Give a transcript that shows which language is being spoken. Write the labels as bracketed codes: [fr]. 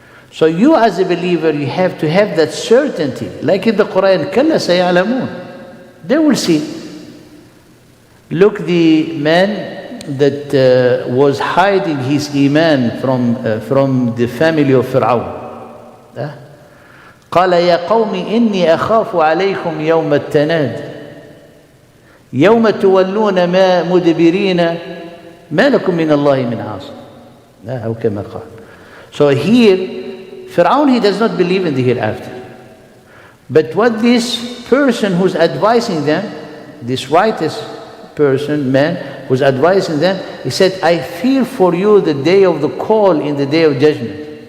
[en] So you as a believer, you have to have that certainty. Like in the Quran, [ar] كَلَّ سَيَعْلَمُونَ, [en] they will see. Look, the man that was hiding his iman from the family of Fir'aun. [ar] قَالَ يَا قَوْمِ إِنِّي أَخَافُ عَلَيْكُمْ يَوْمَ التَّنَادِ يوم تولون ما مدبرين ما لكم من الله من عاصم. أو كما قال. [en] So here, Fir'aun, he does not believe in the hereafter. But what this person who's advising them, this righteous person, man, who's advising them, he said, I fear for you the day of the call in the day of judgment.